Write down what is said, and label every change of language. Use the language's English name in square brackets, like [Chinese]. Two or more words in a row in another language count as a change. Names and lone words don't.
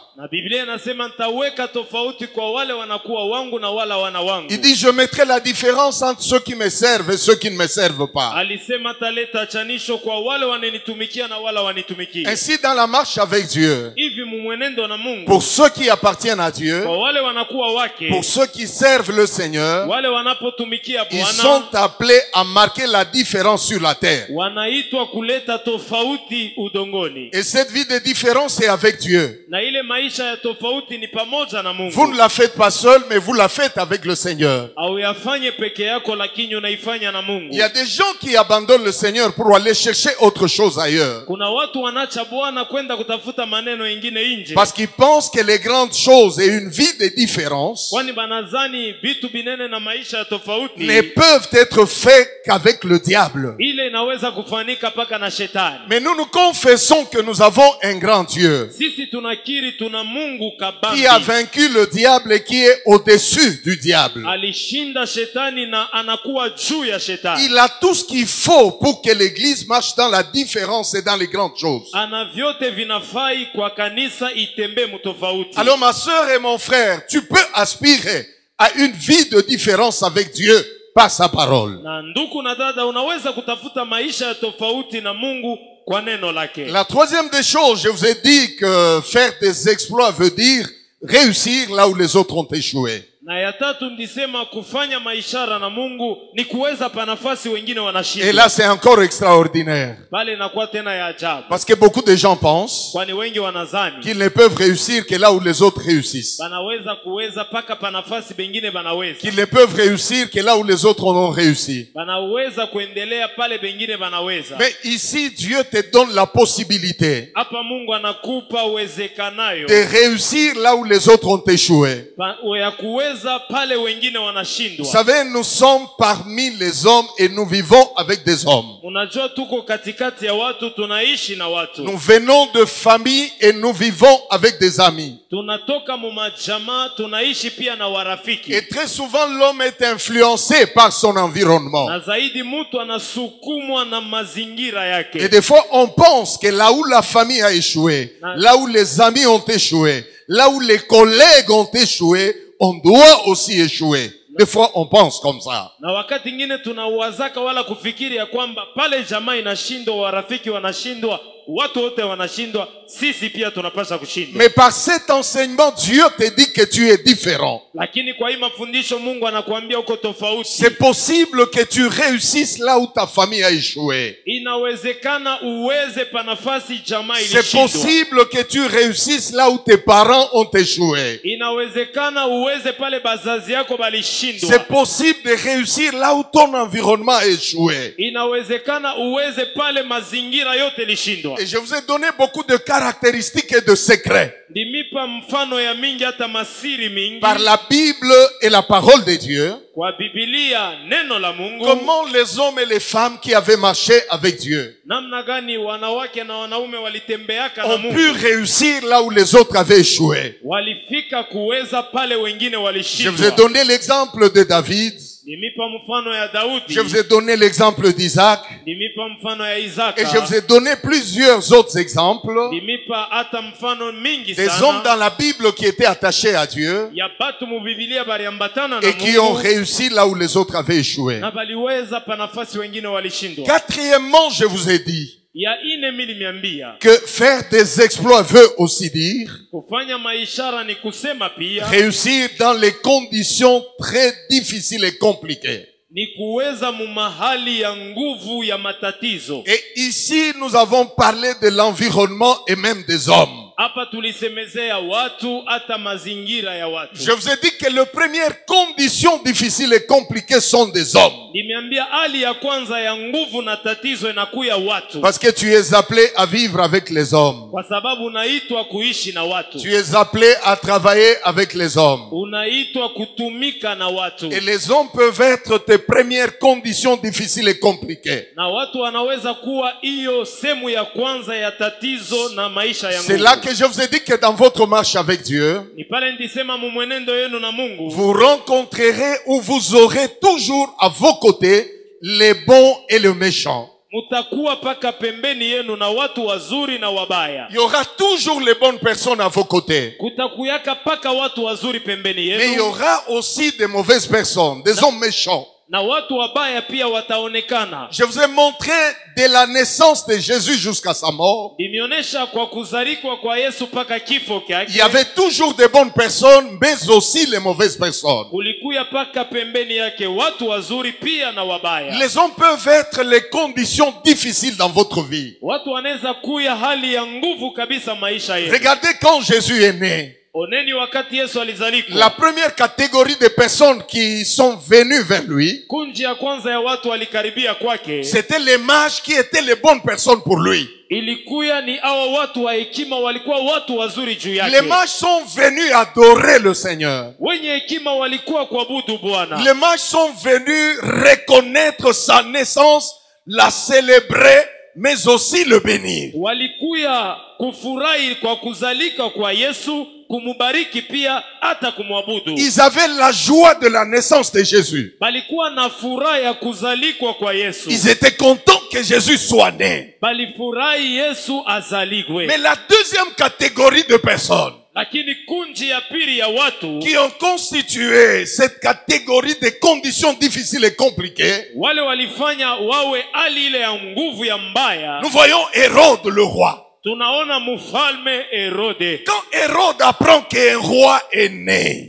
[Swahili] Na Biblia inasema nitaweka tofauti kwa wale wanakuwa wangu na wala wana wangu. [French] Il dit je mettrai la différence entre ceux qui me servent et ceux qui ne me servent pas. [Swahili] Alisema taleta chanisho kwa wale wananitumikia na wala wanitumikia. [French] Ainsi dans la marche avec Dieu, [Swahili] Hivi mumwenendo na Mungu, [French] pour ceux qui appartiennent à Dieu, [Swahili] kwa wale wanakuwa wake, [French] pour ceux qui servent le Seigneur, [Swahili] wale wanapotumikia [French] ils [Swahili] Bwana, [French] sont appelés à marquer la différence sur la terre. [Swahili] wanaitwa kuleta tofauti udongoni. [French] Et cette vie de différence est avec Dieu. [Swahili] Na ile maisha ya tofauti ni pamoja na Mungu. [French] Vous ne la faites pas seul, mais vous la faites avec le Seigneur. [Swahili] Au yafanye peke yako, lakini unaifanya na Mungu. [French] Il y a des gens qui abandonnent le Seigneur pour aller chercher autre chose ailleurs. [Swahili] Kuna watu wanacha Bwana kwenda kutafuta maneno mengine nje. [French] Parce qu'ils pensent que les grandes choses et une vie de différence [Swahili] Kwani banazani vitu binene na maisha ya tofauti [French] ne peuvent être faits qu'avec le diable. [Swahili] ile inaweza kufanika paka na shetani. [French] Mais nous nous confessons que nous avons un grand Dieu [Swahili] Sisi tunakiri tuna Mungu kabambi. [French] qui a vaincu le diable et qui est au-dessus du diable. [Swahili] Alishinda shetani na anakuwa juu ya shetani. [French] Il a tout ce qu'il faut pour que l'église marche dans la différence et dans les grandes choses. [Swahili] Ana vyote vinafai kwa kanisa itembe mtofauti. [French] Alors ma sœur et mon frère, tu peux aspirer à une vie de différence avec Dieu par sa parole. [Swahili] Na ndugu na dada, unaweza kutafuta maisha ya tofauti na Mungu kwa neno lake. [French] La troisième des choses, je vous ai dit que faire des exploits veut dire réussir là où les autres ont échoué. [Swahili] Na ya tatu ndisema kufanya maishara na Mungu ni kuweza pa nafasi wengine [French] Et [Swahili] wanashinda. [French] là, c'est encore extraordinaire. [Swahili] Bale inakuwa tena ya ajabu. [French] Parce que beaucoup de gens pensent [Swahili] Kwani wengi wanazani [French] qu'ils ne peuvent réussir que là où les autres réussissent. [Swahili] banaweza kuweza paka pa nafasi bengine banaweza. [French] Qu'ils ne peuvent réussir que là où les autres ont réussi. [Swahili] Banaweza kuendelea pale bengine banaweza. [French] Mais ici, Dieu te donne la possibilité [Swahili] Hapa Mungu anakupa uwezekanayo [French] de réussir là où les autres ont échoué. [Swahili] ya kuweza pale wengine [French] Vous [Swahili] wanashindwa. [French] savez, nous sommes parmi les hommes et nous vivons avec des hommes. [Swahili] Unajua tuko katikati ya watu, tunaishi na watu. [French] Nous venons de familles et nous vivons avec des amis. [Swahili] Tunatoka mu majamaa, tunaishi pia na warafiki. [French] Et très souvent, l'homme est influencé par son environnement. [Swahili] Na zaidi mtu anasukumwa na mazingira yake. [French] Et des fois, on pense que là où la famille a échoué, là où les amis ont échoué, là où les collègues ont échoué, on doit aussi échouer. Des fois, on pense comme ça. [Swahili] Na wakati ingine tunauwazaka wala kufikiri ya kwamba pale jamaa inashindwa, warafiki wanashindwa, watu wote wanashindwa, sisi pia tunapaswa kushindwa. [French] Mais par cet enseignement, Dieu te dit que tu es différent. [Swahili] Lakini kwa hii mafundisho Mungu anakuambia uko tofauti. [French] C'est possible que tu réussisses là où ta famille a échoué. [Swahili] Inawezekana uweze pa nafasi jamaa [French] C'est [Swahili] ilishindwa. [French] possible que tu réussisses là où tes parents ont échoué. [Swahili] Inawezekana uweze pale bazazi yako balishindwa. [French] C'est possible de réussir là où ton environnement a échoué. [Swahili] Inawezekana uweze pale mazingira yote lishindwa. [French] Et je vous ai donné beaucoup de caractéristiques et de secrets [Swahili] Ndimipa mfano ya mingi hata masiri mingi. [French] par la Bible et la parole de Dieu. [Swahili] Kwa Biblia neno la Mungu. [French] Comment les hommes et les femmes qui avaient marché avec Dieu [Swahili] Namna gani wanawake na wanaume walitembeaka na [French] ont [Swahili] Mungu. [French] pu réussir là où les autres avaient échoué. [Swahili] Walifika kuweza pale wengine [French] Je vous ai [Swahili] walishindwa. [French] donné l'exemple de David. [Swahili] Nimipa mfano ya Daudi. [French] Je vous ai donné l'exemple d'Isaac. [Swahili] Nimipa mfano ya Isaka. [French] Et je vous ai donné plusieurs autres exemples [Swahili] Nimipa hata mfano mingi [French] des [Swahili] sana. [French] hommes dans la Bible qui étaient attachés à Dieu [Swahili] Ya batu mu Biblia baliambatana na [French] et qui ont [Swahili] Mungu. [French] réussi là où les autres avaient échoué. [Swahili] Na baliweza pa nafasi wengine walishindwa. [French] Quatrièmement, je vous ai dit [Swahili] Ya ine milimiambia. [French] que faire des exploits veut aussi dire [Swahili] Kufanya maishara ni kusema pia. [French] réussir dans les conditions très difficiles et compliquées. [Swahili] Ni kuweza mumahali ya nguvu ya matatizo. [French] Et ici, nous avons parlé de l'environnement et même des hommes. [Swahili] Hapa tulisemezea watu hata mazingira ya watu. [French] Je vous ai dit que les premières conditions difficiles et compliquées sont des hommes. [Swahili] Nimeambia hali ya kwanza ya nguvu na tatizo inakuya watu. [French] Parce que tu es appelé à vivre avec les hommes. [Swahili] Kwa sababu unaitwa kuishi na watu. [French] Tu es appelé à travailler avec les hommes. [Swahili] Unaitwa kutumika na watu. [French] Et les hommes peuvent être tes premières conditions difficiles et compliquées. [Swahili] Na watu wanaweza kuwa hiyo sehemu ya kwanza ya tatizo na maisha ya nguvu. [French] C'est là que je vous ai dit que dans votre marche avec Dieu, [Swahili] Ni pale nilisema mumwenendo yenu na Mungu. [French] vous rencontrerez ou vous aurez toujours à vos côtés les bons et les méchants. [Swahili] Mutakuwa paka pembeni yenu na watu wazuri na wabaya. [French] Il y aura toujours les bonnes personnes à vos côtés. [Swahili] Kutakuyaka paka watu wazuri pembeni [French] Mais il y [Swahili] yenu. [French] aura aussi des mauvaises personnes, des hommes méchants. [Swahili] Na watu wabaya pia wataonekana. [French] Je vous ai montré de la naissance de Jésus jusqu'à sa mort. [Swahili] Nimeonyesha kwa kuzalikwa kwa Yesu paka kifo [French] Il y [Swahili] kyake. [French] avait toujours des bonnes personnes, mais aussi les mauvaises personnes. [Swahili] Kulikuya paka pembeni yake watu wazuri pia na wabaya. [French] Les hommes peuvent être les conditions difficiles dans votre vie. [Swahili] Watu wanaweza kuya hali ya nguvu kabisa maisha yetu. [French] Regardez quand Jésus est né. [Swahili] Oneni wakati Yesu alizalikwa. [French] La première catégorie de personnes qui sont venues vers lui, [Swahili] Kunji ya kwanza ya watu walikaribia kwake. [French] c'était les mages qui étaient les bonnes personnes pour lui. [Swahili] Ilikuya ni hawa watu wa hekima walikuwa watu wazuri juu yake. [French] Les mages sont venus adorer le Seigneur. [Swahili] Wenye hekima walikuwa kuabudu Bwana. [French] Les mages sont venus reconnaître sa naissance, la célébrer, mais aussi le bénir. [Swahili] Walikuya kufurahi kwa kuzalika kwa Yesu, kumubariki pia hata kumwabudu. [French] Ils avaient la joie de la naissance de Jésus. [Swahili] Balikuwa na furaha ya kuzalikwa kwa Yesu. [French] Ils étaient contents que Jésus soit né. [Swahili] Balifurahi Yesu azaligwe. [French] Mais la deuxième catégorie de personnes [Swahili] Lakini kunji ya pili ya watu [French] qui ont constitué cette catégorie de conditions difficiles et compliquées, [Swahili] wale walifanya wawe hali ile ya nguvu ya mbaya. [French] nous voyons Hérode le roi. [Swahili] Tunaona mfalme Herode. [French] Quand Hérode apprend qu'un roi est né,